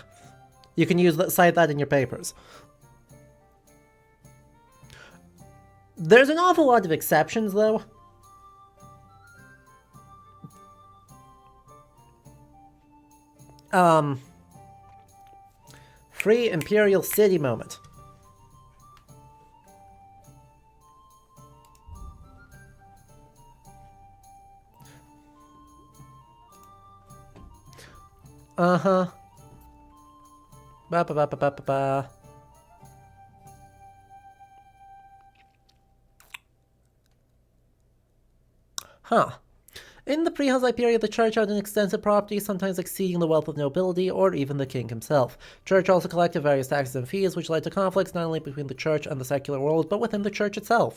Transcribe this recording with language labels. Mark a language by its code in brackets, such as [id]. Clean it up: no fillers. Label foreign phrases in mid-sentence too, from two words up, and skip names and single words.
[en] You can cite that in your papers. There's an awful lot of exceptions, though. Free Imperial City moment. Uh-huh. Ba ba ba ba ba ba ba. Huh. In the pre-Hussite period, the church had an extensive property, sometimes exceeding the wealth of nobility or even the king himself. Church also collected various taxes and fees, which led to conflicts not only between the church and the secular world, but within the church itself.